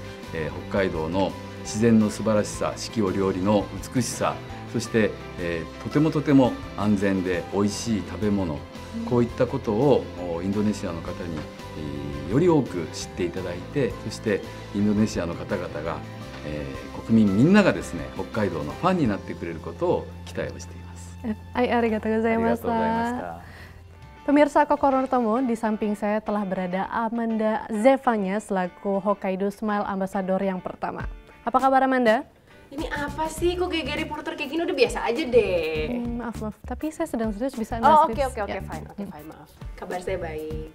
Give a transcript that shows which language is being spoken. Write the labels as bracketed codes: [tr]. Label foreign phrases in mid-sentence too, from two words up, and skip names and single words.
[ja] 北海道の自然の素晴らしさ、四季折々の美しさ、そして、とても安全で美味しい食べ物、こういったことをインドネシアの方に、より多く知っていただいて、そしてインドネシアの方々が国民みんながですね、北海道のファンになってくれることを期待をしています。ありがとうございました. [id] Pemirsa Kokoro no Tomo, di samping saya telah berada Amanda Zevanya selaku Hokkaido Smile Ambassador yang pertama. Apa kabar Amanda? Ini apa sih, kok gaya reporter kayak gini? Udah biasa aja deh. Maaf, tapi saya sedang serius, bisa Anda serius? Oke, fine, maaf. Kabar saya baik.